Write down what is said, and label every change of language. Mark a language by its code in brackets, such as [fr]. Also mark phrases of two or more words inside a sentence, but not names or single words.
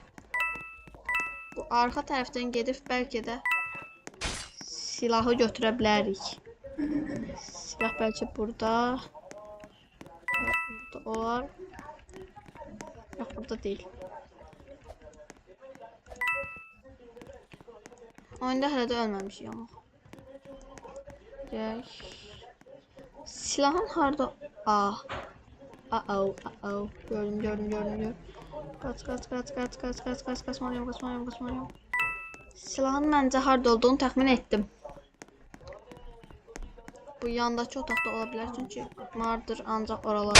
[az] Bu arka taraftan gedib belki de silahı götürə bilərik. Silah belki burada. Burada olar. [tr] Yok burada değil. [az] Oyunda hələ də ölməmişik ama. Silahın harda? Ah. Uh-oh. Gördüm. [tr] Kaç. Kaçmalıyım. [az] Silahın məncə harda olduğunu təxmin etdim. Bu yandakı otaqda ola bilər çünki Murder ancaq oralarda.